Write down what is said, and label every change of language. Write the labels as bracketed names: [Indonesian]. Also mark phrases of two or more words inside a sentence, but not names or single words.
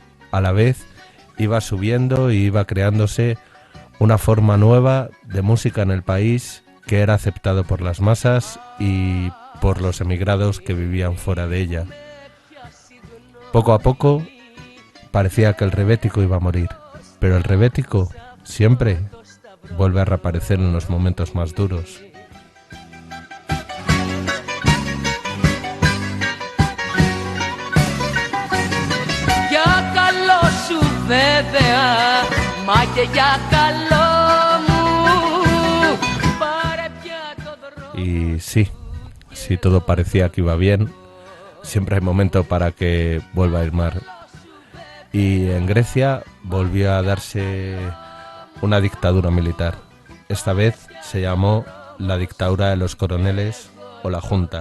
[Spanish] A la vez, iba subiendo y iba creándose una forma nueva de música en el país que era aceptado por las masas y por los emigrados que vivían fuera de ella. Poco a poco parecía que el rebético iba a morir, pero el rebético siempre vuelve a reaparecer en los momentos más duros. [Greek] Για καλό σου βέβαια, μα και για καλό μου, πάρε πια το δρόμο. [Spanish] Y sí, si todo parecía que iba bien, siempre hay momento para que vuelva a ir mal. Y en Grecia volvió a darse una dictadura militar. Esta vez se llamó la dictadura de los coroneles o la Junta.